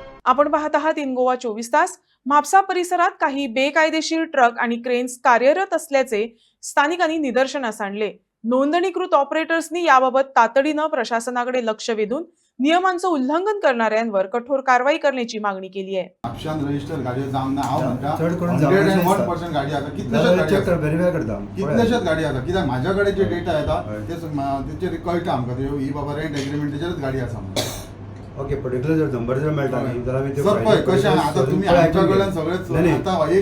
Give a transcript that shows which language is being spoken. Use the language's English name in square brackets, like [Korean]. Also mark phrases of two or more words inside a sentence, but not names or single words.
[Marathi] आपण पाहत आहात इन गोवा 24 तास. म्हापसा परिसरात काही बेकायदेशीर ट्रक आणि क्रेन्स कार्यरत असल्याचे स्थानिकांनी निदर्शनास आणले. नोंदणीकृत ऑपरेटर्सनी याबाबत तातडीनं प्रशासनाकडे लक्ष वेधून नियमांचं उल्लंघन करणाऱ्यांवर कठोर कारवाई करण्याची मागणी केली आहे. [Konkani] म्हापशान रजिस्टर गाडयो जावंक ना हांव म्हणटा चड करून 101% गाडी आसा कितलेशेच गाडी आसा व्हेरीफाय करता कितलेशेच गाडी आसा कित्याक म्हाज्या कडेन जे डेटा येता तेचेर कळटा आमकां ही बाबा [English] rent agreement [Konkani] तेचेरच गाडी आसा म्हणून. [English] okay particular [Konkani] जर नंबर जर मेळटा न्ही जाल्यार आमी सर पळय कशें आतां तुमी आमच्या कडल्यान सगळें आतां एक